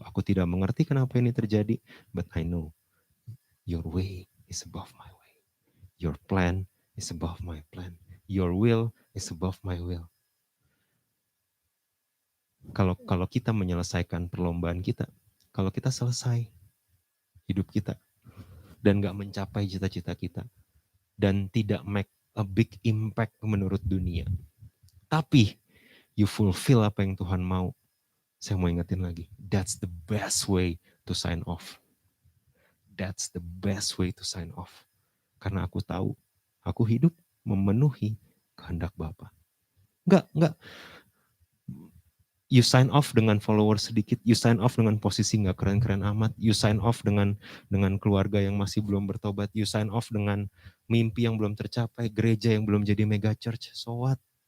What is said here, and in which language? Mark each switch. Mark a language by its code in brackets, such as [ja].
[id] Aku tidak mengerti kenapa ini terjadi, [en] but I know your way is above my way. Your plan is above my plan. Your will is above my will. [id] Kalau kita menyelesaikan perlombaan kita, kalau kita selesai hidup kita dan gak mencapai cita-cita kita dan tidak [en] make a big impact [id] menurut dunia, tapi [en] you fulfill [id] apa yang Tuhan mau, saya mau ingetin lagi, [en] that's the best way to sign off. That's the best way to sign off. [id] Karena aku tahu, aku hidup memenuhi kehendak Bapa. Enggak. [en] You sign off [id] dengan follower sedikit, you sign off dengan posisi gak keren-keren amat, you sign off dengan keluarga yang masih belum bertobat, you sign off dengan mimpi yang belum tercapai, gereja yang belum jadi mega church. [en] So what?